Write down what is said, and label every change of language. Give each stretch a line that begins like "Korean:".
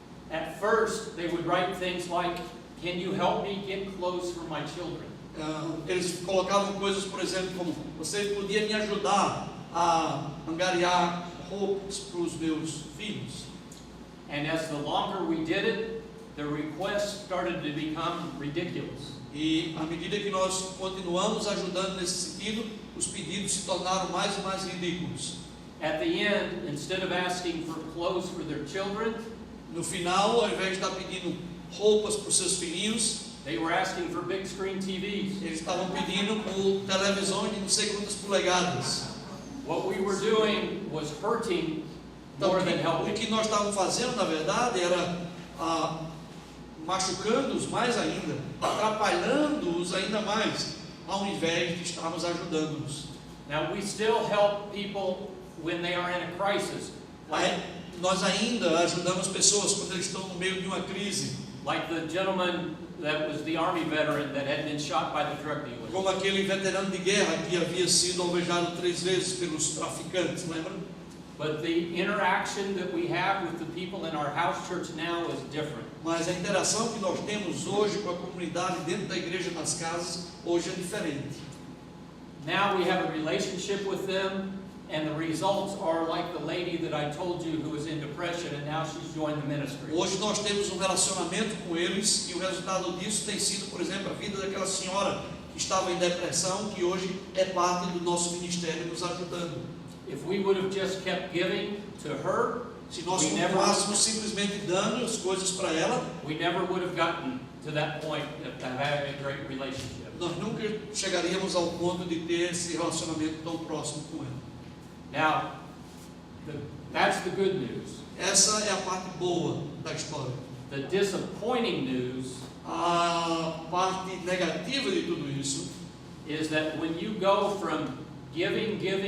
English: At first, they would write things like, "Can you help me get clothes for my children?"
Portuguese: Eles colocavam coisas, por exemplo, como: você podia me ajudar a angariar roupas para os meus filhos.
English: And as the longer we did it, the requests started to become ridiculous.
Portuguese: E à medida que nós continuamos ajudando nesse sentido, os pedidos se tornaram mais e mais ridículos.
English: At the end, instead of asking for clothes for their children,
Portuguese: no final, ao invés de estar pedindo roupas para os seus filhinhos,
English: they were asking for big screen TVs.
Portuguese: Eles estavam pedindo por televisões de não sei quantas polegadas.
English: What we were doing was hurting more than helping.
Portuguese: O que nós estávamos fazendo, na verdade, era machucando-os mais ainda, atrapalhando-os ainda mais, ao invés de estarmos ajudando-os.
English: Now we still help people when they are in a crisis.
Portuguese: Nós ainda ajudamos pessoas quando eles estão no meio de uma crise.
English: Like the gentleman that was the army veteran that had been shot by the drug dealers.
Portuguese: Como aquele veterano de guerra que havia sido alvejado 3 vezes pelos traficantes, lembra?
English: But the interaction that we have with the people in our house church now is different.
Portuguese: Mas a interação que nós temos hoje com a comunidade dentro da igreja nas casas hoje é diferente.
English: Now we have a relationship with them, and the results are like the lady that I told you who was in depression and now she's joined the ministry.
Portuguese: Hoje nós temos um relacionamento com eles e o resultado disso tem sido, por exemplo, a vida daquela senhora que estava em depressão, que hoje é parte do nosso ministério nos ajudando.
English: If we would have just kept giving to her,
Portuguese: se nós continuássemos simplesmente dando as coisas para ela,
English: we never would have gotten to that point of having a great relationship.
Portuguese: Nós nunca chegaríamos ao ponto de ter esse relacionamento tão próximo com ela.
English: Now, that's the good news.
Portuguese: Essa é a parte boa da história.
English: The disappointing news,
Portuguese: a parte negativa de tudo isso,
English: is that when you go from giving,